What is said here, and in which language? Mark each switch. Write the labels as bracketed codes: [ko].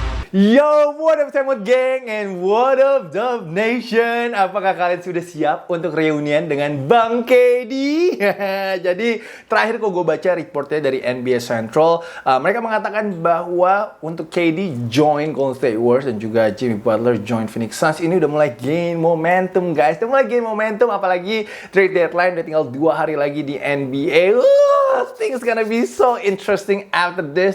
[en] Yo, what up Timeout gang and what up Dub Nation? [id] Apakah kalian sudah siap untuk reunian dengan Bang KD? Jadi terakhir kok gue baca reportnya dari NBA Central, mereka mengatakan bahwa untuk KD join Golden State Warriors dan juga Jimmy Butler join Phoenix Suns, ini udah mulai [en] gain momentum guys. [id] Udah mulai [en] gain momentum, [id] apalagi trade deadline udah tinggal 2 hari lagi di NBA. [en] Things gonna be so interesting after this.